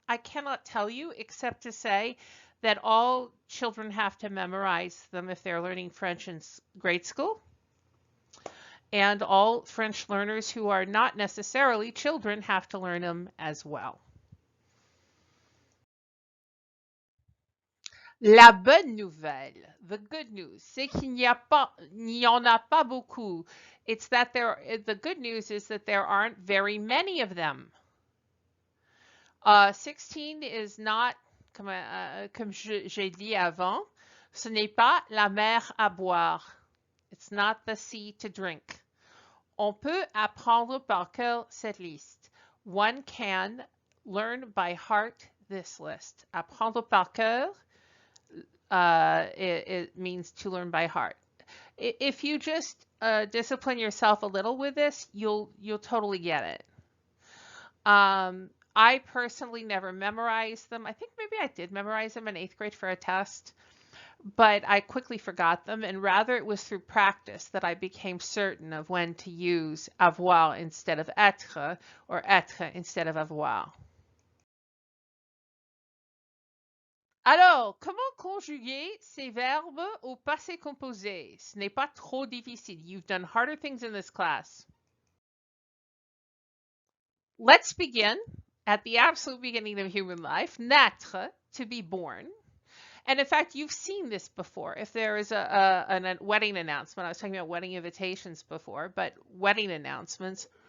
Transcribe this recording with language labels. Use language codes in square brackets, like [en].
[en] I cannot tell you except to say that all children have to memorize them if they're learning French in grade school. And all French learners who are not necessarily children have to learn them as well. [fr] La bonne nouvelle, [en] the good news, [fr] c'est qu'il n'y en a pas beaucoup. [en] It's that the good news is that there aren't very many of them. 16 is not, [fr] comme j'ai dit avant, ce n'est pas la mer à boire. [en] It's not the sea to drink. [fr] On peut apprendre par cœur cette liste. [en] One can learn by heart this list. [fr] Apprendre par cœur, [en] it means to learn by heart. If you just discipline yourself a little with this, you'll totally get it. I personally never memorized them. I think maybe I did memorize them in 8th grade for a test, but I quickly forgot them, and rather it was through practice that I became certain of when to use avoir instead of être, or être instead of avoir. [fr] Alors, comment conjuguer ces verbes au passé composé? Ce n'est pas trop difficile. [en] You've done harder things in this class. Let's begin at the absolute beginning of human life, naître, to be born. And in fact, you've seen this before. If there is a wedding announcement, I was talking about wedding invitations before, but wedding announcements.